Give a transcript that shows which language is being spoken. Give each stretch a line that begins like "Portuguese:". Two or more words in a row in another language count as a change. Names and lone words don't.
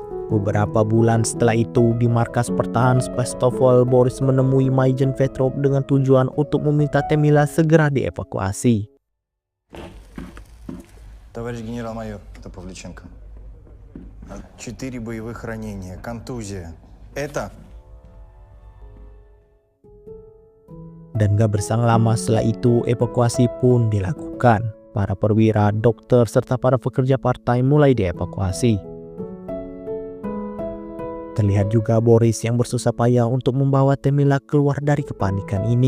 Indonesian: Beberapa bulan setelah itu, di markas pertahanan Sebastopol, Boris menemui Maijen Petrov dengan tujuan untuk meminta Temila segera dievakuasi.
Russian: Товарищ генерал-майор, это Павличенко. 4 боевых ранения, контузия. Это?
Indonesian: Dan gak berselang lama setelah itu, evakuasi pun dilakukan. Para perwira, dokter, serta para pekerja partai mulai dievakuasi. Terlihat juga Boris yang bersusah payah untuk membawa Temila keluar dari kepanikan ini.